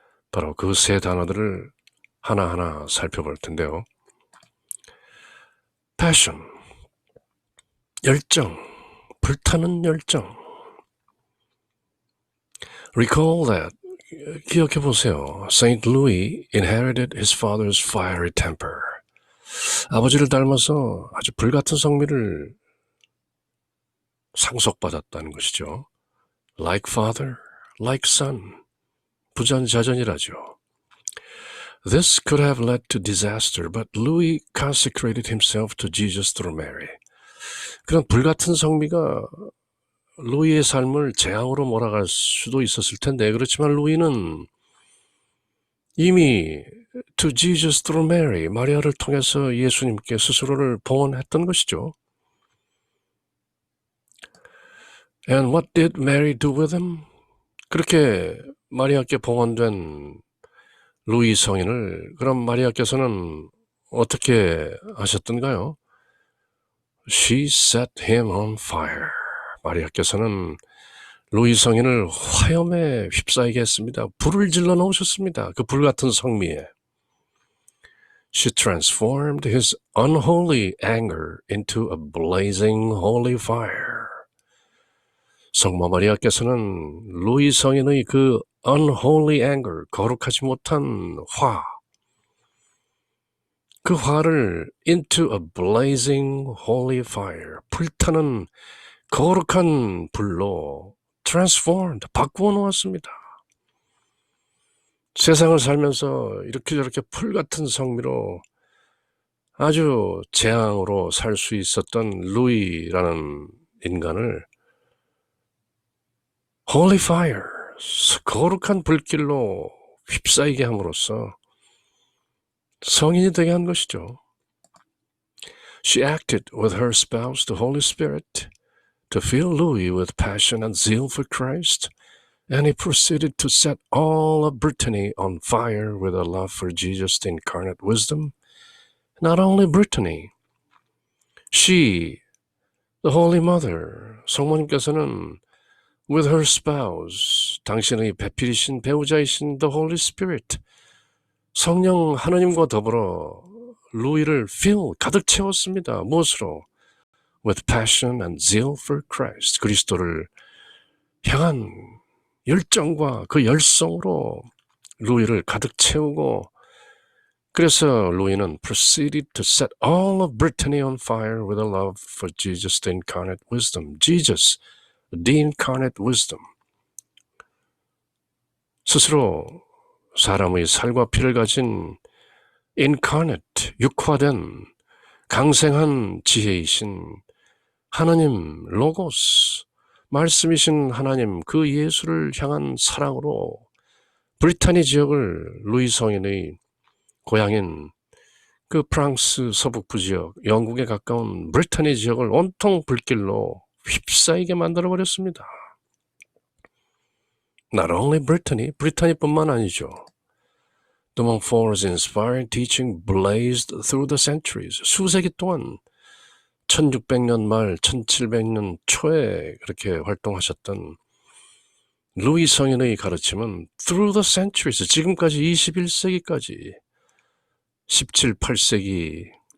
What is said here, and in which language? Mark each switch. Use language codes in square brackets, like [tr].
[ko] 바로 그 세 단어들을 하나하나 살펴볼 텐데요. passion, 열정, 불타는 열정. [en] Recall that, [ko] 기억해 보세요. [en] Saint Louis inherited his father's fiery temper. [ko] 아버지를 닮아서 아주 불같은 성미를 상속받았다는 것이죠. [en] Like father, like son. [ko] 부전자전이라죠. [en] This could have led to disaster, but Louis consecrated himself to Jesus through Mary. [ko] 그런 불같은 성미가 루이의 삶을 재앙으로 몰아갈 수도 있었을 텐데, 그렇지만 루이는 이미 [en] to Jesus through Mary, [ko] 마리아를 통해서 예수님께 스스로를 봉헌했던 것이죠. [en] And what did Mary do with him? [ko] 그렇게 마리아께 봉헌된 루이 성인을 그럼 마리아께서는 어떻게 하셨던가요? [en] She set him on fire. [ko] 마리아께서는 루이 성인을 화염에 휩싸이게 했습니다. 불을 질러 넣으셨습니다. 그 불같은 성미에. [en] She transformed his unholy anger into a blazing holy fire. [ko] 성모 마리아께서는 루이 성인의 그 [en] unholy anger, [ko] 거룩하지 못한 화, 그 화를 [en] into a blazing holy fire, [ko] 불타는 거룩한 불로 transformed, 바꾸어 놓았습니다. 세상을 살면서 이렇게 저렇게 불같은 성미로 아주 재앙으로 살 수 있었던 루이라는 인간을 holy fire, 거룩한 불길로 휩싸이게 함으로써 성인이 되게 한 것이죠. [en] She acted with her spouse, the Holy Spirit, to fill Louis with passion and zeal for Christ, and he proceeded to set all of Brittany on fire with a love for Jesus, the incarnate wisdom. Not only Brittany, she The Holy Mother, [ko] 성모님께서는 [en] with her spouse, [ko] 당신의 배필이신 배우자이신 [en] the Holy Spirit, [ko] 성령 하나님과 더불어 루이를 가득 채웠습니다. 무엇으로? [en] With passion and zeal for Christ, [ko] 그리스도를 향한 열정과 그 열성으로 루이를 가득 채우고, 그래서 루이는 [en] proceeded to set all of Brittany on fire with a love for Jesus, the incarnate wisdom. Jesus, the incarnate wisdom. [ko] 스스로 사람의 살과 피를 가진 incarnate, 육화된 강생한 지혜이신 하나님 로고스, 말씀이신 하나님 그 예수를 향한 사랑으로 브리타니 지역을 루이 성인의 고향인 그 프랑스 서북부 지역, 영국에 가까운 브리타니 지역을 온통 불길로 휩싸이게 만들어버렸습니다. [en] Not only Brittany, [ko] 브리타니뿐만 아니죠. [en] De Montfort's inspired teaching blazed through the centuries. [ko] 수세기 동안 1600년 말 1700년 초에 그렇게 활동하셨던 루이 성인의 가르침은 [en] through the centuries, [ko] 지금까지 21세기까지 17, 8세기,